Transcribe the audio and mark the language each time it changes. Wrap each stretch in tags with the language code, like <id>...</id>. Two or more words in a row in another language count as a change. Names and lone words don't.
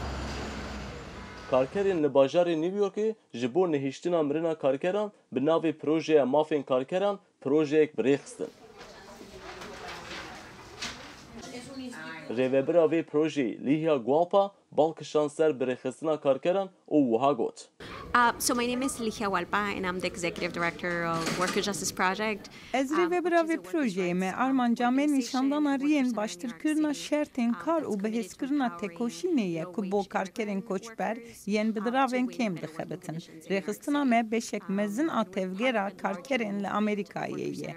<ku>Karkerên li bajarê New Yorkê ji bo nehîştina mirina karkeran bi navê Projeya Mafên Karkeran projeyek bi rê xistin. Rêvebira vê projeyê Ligia Gualpa balkişan ser bi rêxistina karkeran û wiha got.</ku> <en>So my name is Ligia Hualpa and I'm the Executive Director of Worker Justice Project.</en> <ku>Ez rêvebira vê projeyê me armanca me nîşandana riyên baştirkirina şertên kar û bihêzkirina tekoşînê ye ku bo karkerên koçber yên bi diravên kêm dixebitin. Rêxistina me beşek mezin a tevgera karkerên li Amerîkayê ye.</ku>